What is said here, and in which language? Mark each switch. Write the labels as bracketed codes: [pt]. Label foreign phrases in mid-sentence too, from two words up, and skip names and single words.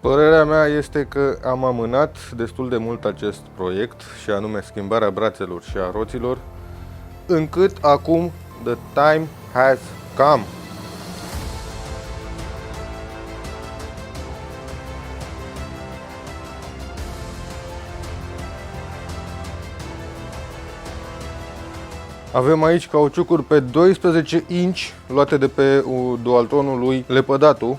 [ro] Părerea mea este că am amânat destul de mult acest proiect, și anume schimbarea brațelor și a roților, încât acum [en] the time has come. [ro] Avem aici cauciucuri pe 12 inch luate de pe Dualtronul lui Lepădatu.